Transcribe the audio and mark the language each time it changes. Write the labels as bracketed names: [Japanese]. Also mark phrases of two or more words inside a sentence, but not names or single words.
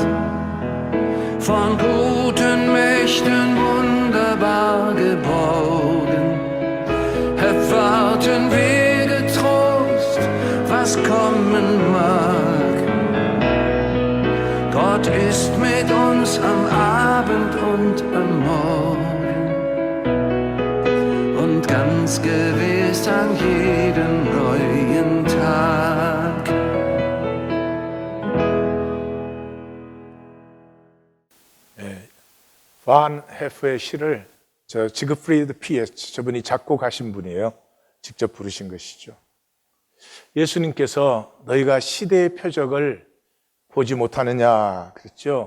[German] Von guten Mächten wunderbar geborgen, erwarten wir getrost, was kommen mag. Gott ist mit uns am Abend und am Morgen und ganz gewiss an jedem neuen Tag. [Korean] 반 헤프의 시를 지그프리드 피에츠, 저분이 작곡하신 분이에요. 직접 부르신 것이죠. 예수님께서 너희가 시대의 표적을 보지 못하느냐 그랬죠.